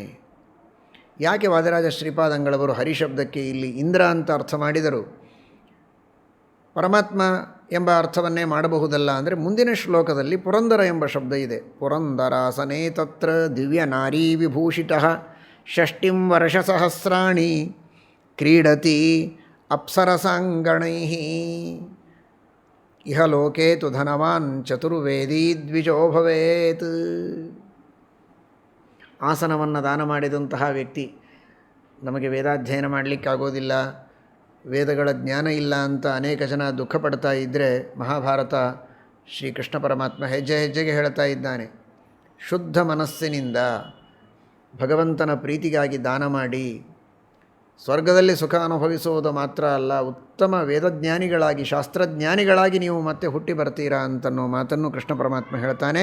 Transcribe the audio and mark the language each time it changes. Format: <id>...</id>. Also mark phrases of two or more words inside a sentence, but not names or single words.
<kn>ಯಾಕೆ ವಾದರಾಜ ಶ್ರೀಪಾದಂಗಳವರು ಹರಿ ಶಬ್ದಕ್ಕೆ ಇಲ್ಲಿ ಇಂದ್ರ ಅಂತ ಅರ್ಥ ಮಾಡಿದರು? ಪರಮಾತ್ಮ ಎಂಬ ಅರ್ಥವನ್ನೇ ಮಾಡಬಹುದಲ್ಲ ಅಂದರೆ ಮುಂದಿನ ಶ್ಲೋಕದಲ್ಲಿ ಪುರಂದರ ಎಂಬ ಶಬ್ದ ಇದೆ.</kn> <sa>ಪುರಂದರಾಸನೇ ತತ್ರ ದಿವ್ಯ ನಾರೀ ವಿಭೂಷಿತ ಷಷ್ಟಿಂ ವರ್ಷಸಹಸ್ರಾಣಿ ಕ್ರೀಡತಿ ಅಪ್ಸರಸಾಂಗಣೈ ಇಹ ಲೋಕೆ ತು ಧನವಾನ್ ಚತುರ್ವೇದೀ ದ್ವಿಜೋ ಭವೇತ್.</sa> <kn>ಆಸನವನ್ನು ದಾನ ಮಾಡಿದಂತಹ ವ್ಯಕ್ತಿ, ನಮಗೆ ವೇದಾಧ್ಯಯನ ಮಾಡಲಿಕ್ಕಾಗೋದಿಲ್ಲ, ವೇದಗಳ ಜ್ಞಾನ ಇಲ್ಲ ಅಂತ ಅನೇಕ ಜನ ದುಃಖ ಪಡ್ತಾ ಇದ್ದರೆ, ಮಹಾಭಾರತ ಶ್ರೀಕೃಷ್ಣ ಪರಮಾತ್ಮ ಹೆಜ್ಜೆ ಹೆಜ್ಜೆಗೆ ಹೇಳ್ತಾ ಇದ್ದಾನೆ, ಶುದ್ಧ ಮನಸ್ಸಿನಿಂದ ಭಗವಂತನ ಪ್ರೀತಿಗಾಗಿ ದಾನ ಮಾಡಿ ಸ್ವರ್ಗದಲ್ಲಿ ಸುಖ ಅನುಭವಿಸುವುದು ಮಾತ್ರ ಅಲ್ಲ, ಉತ್ತಮ ವೇದಜ್ಞಾನಿಗಳಾಗಿ ಶಾಸ್ತ್ರಜ್ಞಾನಿಗಳಾಗಿ ನೀವು ಮತ್ತೆ ಹುಟ್ಟಿ ಬರ್ತೀರಾ ಅಂತನ್ನೋ ಮಾತನ್ನು ಕೃಷ್ಣ ಪರಮಾತ್ಮ ಹೇಳ್ತಾನೆ.</kn>